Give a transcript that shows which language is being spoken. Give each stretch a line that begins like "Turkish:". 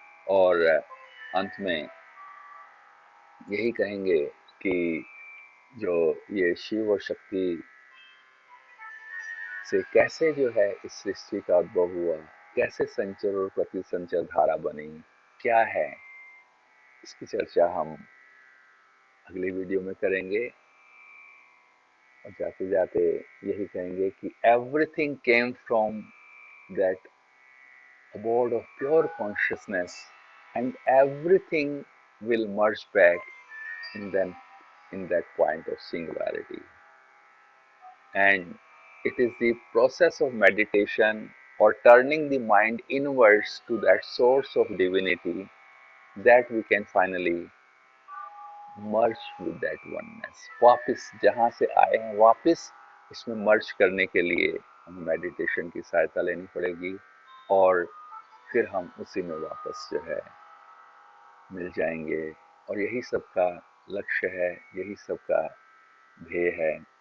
Hindi: और अंत में यही कहेंगे कि जो ये शिव और शक्ति से कैसे जो है इस सृष्टि का उद्भव हुआ, कैसे संचर और प्रतिसंचर धारा बनी, क्या है, इसकी चर्चा हम अगली वीडियो में करेंगे। और जाते जाते यही कहेंगे कि
English: Everything came from that abode of pure consciousness and everything will merge back in then in that point of singularity. And it is the process of meditation or turning the mind inwards to that source of divinity that we can finally merge with that oneness.
Hindi: वापस जहाँ से आए हैं वापस इसमें मर्ज करने के लिए हमें मेडिटेशन की सहायता लेनी पड़ेगी और फिर हम उसी में वापस जो है मिल जाएंगे। और यही सबका लक्ष्य है, यही सबका ध्येय है।